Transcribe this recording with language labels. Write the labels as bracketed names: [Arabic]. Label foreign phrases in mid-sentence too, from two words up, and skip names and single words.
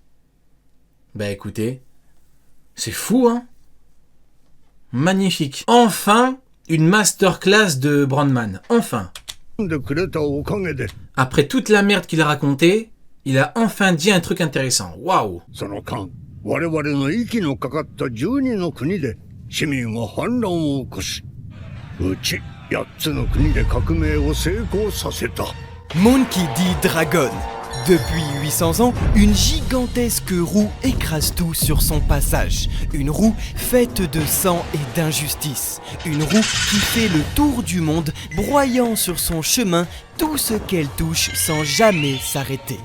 [French] Bah écoutez, c'est fou, hein? Magnifique. Enfin, une masterclass de Brandman. Enfin. Après toute la merde qu'il a racontée, il a enfin dit un truc intéressant. Waouh! [Japanese] 我々の息のかかった12の国で市民は反乱を起こし、うち8つの国で革命を成功させた。 [French] Monkey D. Dragon. Depuis 800 ans, une gigantesque roue écrase tout sur son passage. Une roue faite de sang et d'injustice. Une roue qui fait le tour du monde, broyant sur son chemin tout ce qu'elle touche sans jamais s'arrêter.